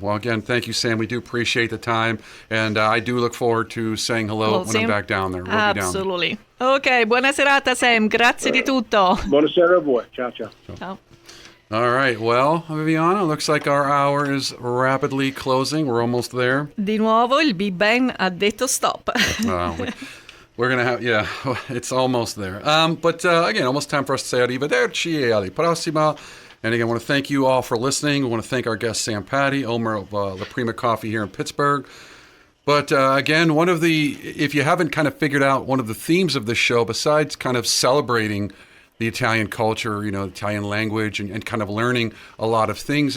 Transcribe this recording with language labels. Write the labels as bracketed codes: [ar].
[en] Well, again, thank you, Sam. We do appreciate the time, and I do look forward to saying hello when Sam. I'm back down there. We'll Absolutely. Be down there. [it] Ok, buona serata, Sam. Grazie di tutto. Buonasera a voi. Ciao, ciao. Ciao. [en] All right. Well, Viviana, looks like our hour is rapidly closing. We're almost there. [it] Di nuovo il Big Ben ha detto stop. [en] We're going to have, it's almost there. But again, almost time for us to say [it] arrivederci e alla prossima. [en] And again, I want to thank you all for listening. We want to thank our guest, Sam Patti, owner of La Prima Coffee here in Pittsburgh. But again, if you haven't kind of figured out one of the themes of this show, besides kind of celebrating the Italian culture, Italian language, and kind of learning a lot of things.